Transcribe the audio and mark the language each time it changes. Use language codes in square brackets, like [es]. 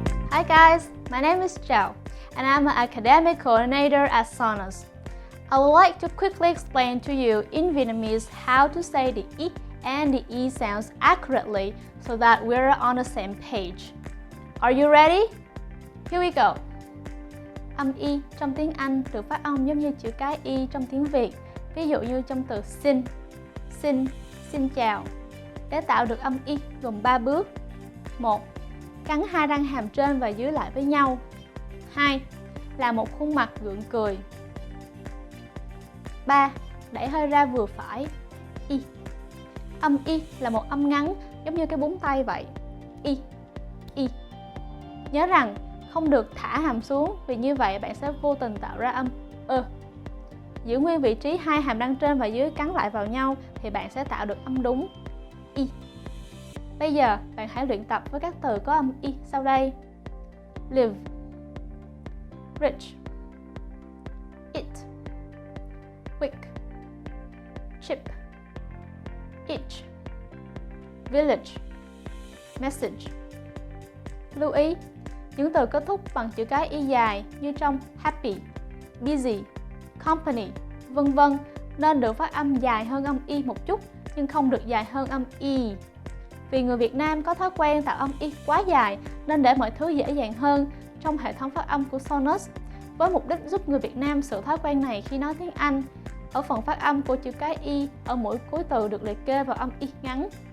[en] Hi guys, my name is Zhao, and I'm an academic coordinator at Sonos. I would like to quickly explain to you in Vietnamese how to say the I and the E sounds accurately so that we're on the same page. Are you ready? Here we go. [vi] Âm Y trong tiếng Anh được phát âm giống như chữ cái Y trong tiếng Việt. Ví dụ như trong từ xin, xin chào. Để tạo được âm Y gồm 3 bước. 1. Cắn hai răng hàm trên và dưới lại với nhau. 2. Là một khuôn mặt gượng cười. 3. Đẩy hơi ra vừa phải. Y. Âm Y là một âm ngắn giống như cái búng tay vậy. Y, Y. Nhớ rằng không được thả hàm xuống vì như vậy bạn sẽ vô tình tạo ra âm ơ. Giữ nguyên vị trí hai hàm răng trên và dưới cắn lại vào nhau thì bạn sẽ tạo được âm đúng. Y. Bây giờ bạn hãy luyện tập với các từ có âm Y sau đây. [en] Live, rich, eat, quick, cheap, each, village, message. [vi] Lưu ý, những từ kết thúc bằng chữ cái Y dài như trong happy, busy, company, vân vân nên được phát âm dài hơn âm Y một chút nhưng không được dài hơn âm Y. Vì người Việt Nam có thói quen tạo âm Y quá dài nên để mọi thứ dễ dàng hơn trong hệ thống phát âm của Sonos, với mục đích giúp người Việt Nam sửa thói quen này khi nói tiếng Anh, ở phần phát âm của chữ cái Y ở mỗi cuối từ được liệt kê vào âm Y ngắn.